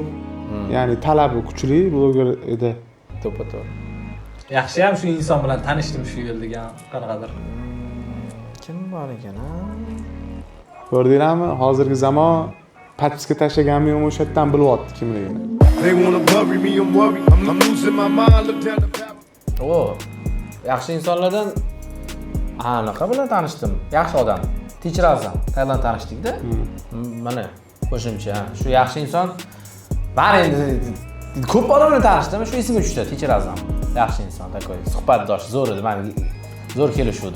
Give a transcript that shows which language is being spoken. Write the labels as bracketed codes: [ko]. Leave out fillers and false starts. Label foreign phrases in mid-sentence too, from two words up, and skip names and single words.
[uz] Ya'ni talabi kuchli bloger edi. To'ppa-to'g'ri. Yaxshi ham shu inson bilan tanishdim shu yil degan qanaqadir. Kim bor ekan? Ko'rdinglarmi? Hozirgi zamon patska tashlaganmi o'sha yerdan bilyapti kimligini. [en] They wanna bury me, I'm worried. I'm losing my mind. Look down the path. [uz] O, yaxshi insonlardan anaqa bilan tanishdim. Yaxshi odam. Teacher Azam. Tayland tanishdik-da. Mana qo'shimcha. Shu yaxshi inson. Men endi ko'p odam bilan tanishdim, shu esimga tushdi. Teacher Azam. Yaxshi inson, takoy. Suhbatdosh zo'r edi. Men zo'r kelishuvdim.